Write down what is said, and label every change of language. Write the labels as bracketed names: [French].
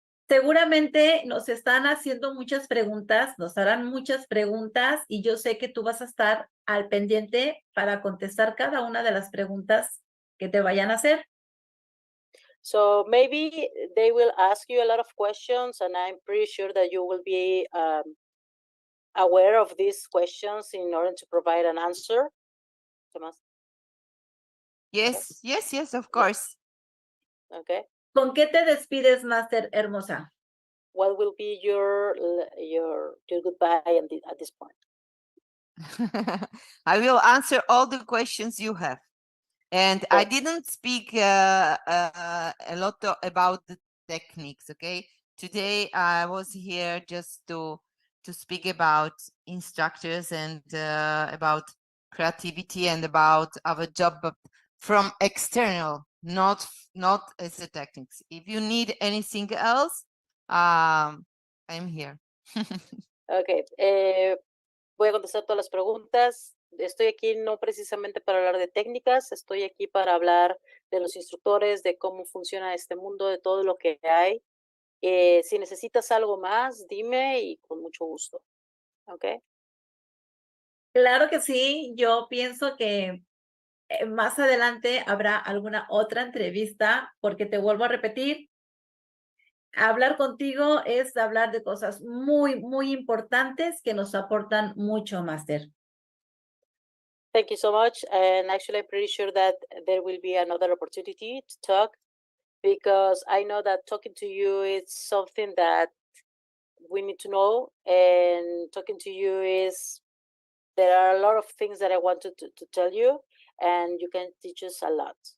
[Spanish] Seguramente nos están haciendo muchas preguntas, nos harán muchas preguntas y yo sé que tú vas a estar al pendiente para contestar cada una de las preguntas que te vayan a hacer. [English] So maybe they will ask you a lot of questions, and I'm pretty sure that you will be aware of these questions in order to provide an answer. [Spanish] Tomás? [English] Yes, yes, yes, of course. Okay. [Spanish] ¿Con qué te despides, Master hermosa? [English] What will be your goodbye at this point? I will answer all the questions you have. And I didn't speak a lot about the techniques, okay? Today I was here just to speak about instructors and about creativity and about our job, but from external, not as a techniques. If you need anything else, I'm here. Okay. [Spanish] Voy a contestar todas las preguntas. Estoy aquí no precisamente para hablar de técnicas, estoy aquí para hablar de los instructores, de cómo funciona este mundo, de todo lo que hay. Si necesitas algo más, dime y con mucho gusto. ¿Ok? Claro que sí, yo pienso que más adelante habrá alguna otra entrevista, porque te vuelvo a repetir, hablar contigo es hablar de cosas muy, muy importantes que nos aportan mucho, Master. [English] Thank you so much. And actually, I'm pretty sure that there will be another opportunity to talk, because I know that talking to you is something that we need to know. And talking to you there are a lot of things that I wanted to tell you, and you can teach us a lot.